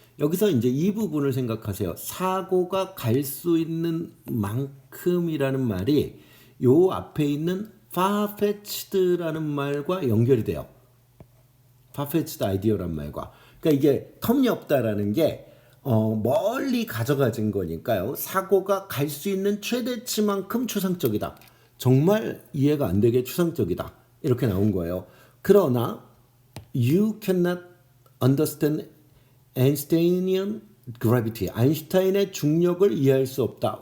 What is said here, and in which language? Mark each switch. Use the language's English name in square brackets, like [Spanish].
[Korean] 여기서 이제 이 부분을 생각하세요. 사고가 갈 수 있는 만큼이라는 말이 요 앞에 있는 far-fetched라는 말과 연결이 돼요. far-fetched idea란 말과. 그러니까 이게 터무니없다라는 게 멀리 가져가진 거니까요. 사고가 갈 수 있는 최대치만큼 추상적이다. 정말 이해가 안 되게 추상적이다. 이렇게 나온 거예요. 그러나 [English] you cannot understand Einsteinian gravity. [Korean] 아인슈타인의 중력을 이해할 수 없다.